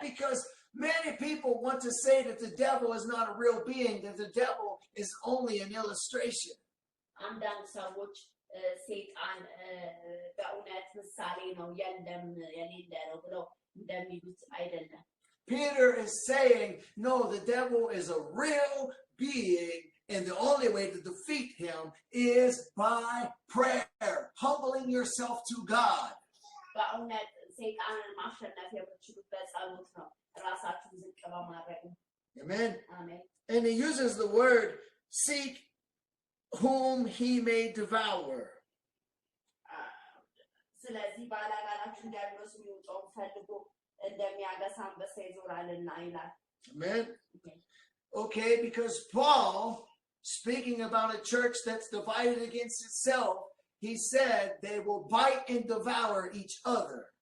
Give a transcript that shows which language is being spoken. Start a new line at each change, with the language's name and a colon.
English: Because many people want to say that the devil is not a real being, that the devil is only an illustration.
Amharic: አንዳንድ ሰዎች ሰይጣን በእውነት ምሳሌ ነው የለም የሌለ ነው ብለው እንደሚሉት አይደለም።
English: Peter is saying, no, the devil is a real being, and the only way to defeat him is by prayer, humbling yourself to God.
Amharic: በእውነት ሰይጣንን ማሸነፍ የምትችሉበት ጸሎት ነው። ራሳችሁን ዝቅ በማድረግ ነው።
English: Amen.
Amharic: አሜን።
English: And he uses the word seek whom he may devour.
Amharic: ስለዚህ ባላጋራችሁ ዲያብሎስ የሚውጠውን ፈልጎ እንደሚያገሳ አንበሳ ይዞራልና ይላል።
English: Amen. Okay, because Paul, speaking about a church that's divided against itself, he said they will bite and devour each other.